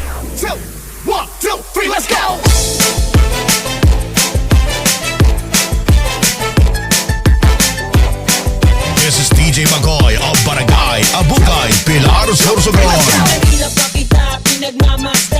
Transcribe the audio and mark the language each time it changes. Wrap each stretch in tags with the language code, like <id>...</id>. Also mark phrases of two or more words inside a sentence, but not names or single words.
<en>two, one, two, three, let's go! This is DJ Magoy of Barangay Abukay, Pilar, Sorsogon.</en> <tl>Mahirap pa kita pinagmamahal.</tl>